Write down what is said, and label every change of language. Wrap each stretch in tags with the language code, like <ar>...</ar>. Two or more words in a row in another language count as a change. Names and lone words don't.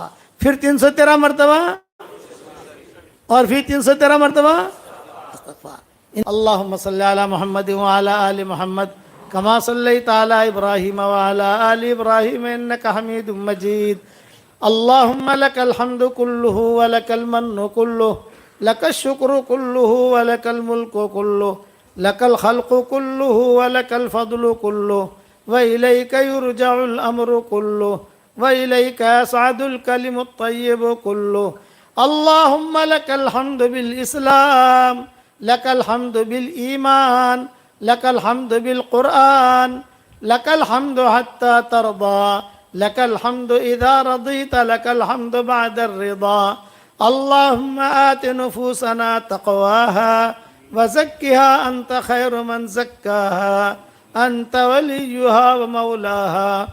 <ur>پھر 313 مرتبہ اور پھر 313 مرتبہ استغفار.</ur> <ar>اللہم صلی علی محمد وعلی آل محمد کما صلیت علی ابراہیم وعلی آل ابراہیم انکا حمید مجید. اللہم لک الحمد کلہ ولک المن کلہ لک الشکر کلہ ولک الملک کلہ لک الخلق کلہ ولک الفضل کلہ وإلیک یرجع الامر کلہ وإلیک یصعد الکلم الطیب کلہ. اللہم لک الحمد بالاسلام لک الحمد بالایمان لک الحمد بالقرآن لک الحمد حتی ترضى لك الحمد إذا رضيت لك الحمد بعد الرضا. اللهم آت نفوسنا تقواها وزكها أنت خير من زكاها أنت وليها ومولاها.</ar>